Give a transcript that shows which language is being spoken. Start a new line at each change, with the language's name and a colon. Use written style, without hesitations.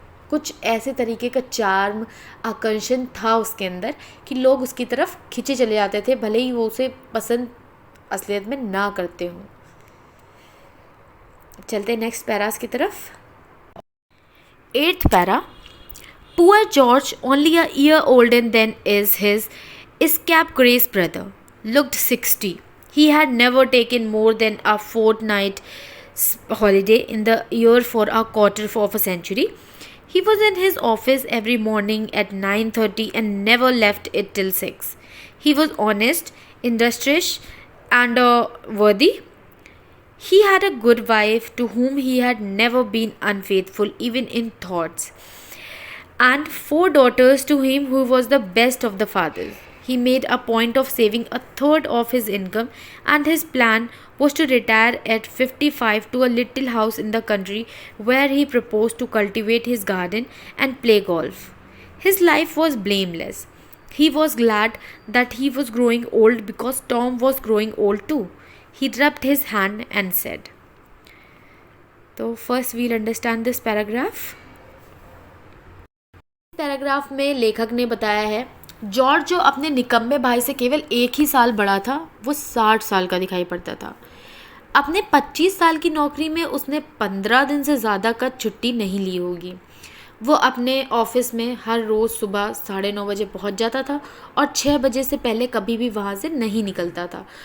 Hindi: कुछ ऐसे तरीके का चार्म, आकर्षण था उसके अंदर कि लोग उसकी तरफ खींचे चले जाते थे, भले ही वो उसे पसंद असलियत में ना करते हों. चलते नेक्स्ट पैरास की तरफ. 8th para.
English: Poor George, only a year older than is his scapegrace brother, looked 60. He had never taken more than a fortnight's holiday in the year for a quarter of a century. He was in his office every morning at 9:30 and never left it till 6. He was honest, industrious, and worthy. He had a good wife to whom he had never been unfaithful even in thoughts, and 4 daughters to him who was the best of the fathers. He made a point of saving a third of his income, and his plan was to retire at 55 to a little house in the country where he proposed to cultivate his garden and play golf. His life was blameless. He was glad that he was growing old because Tom was growing old too. He rubbed his hand and said. So first we'll understand this paragraph.
Hindi: Paragraph में लेखक ने बताया है, George जो अपने निकम्मे भाई से केवल 1 ही साल बड़ा था, वो 60 साल का दिखाई पड़ता था. अपने 25 साल की नौकरी में उसने 15 दिन से ज़्यादा का छुट्टी नहीं ली होगी. वो अपने ऑफिस में हर रोज़ सुबह 9:30 बजे पहुंच जाता था और 6 बजे से पहले कभी भी वहां से नहीं निकलता था.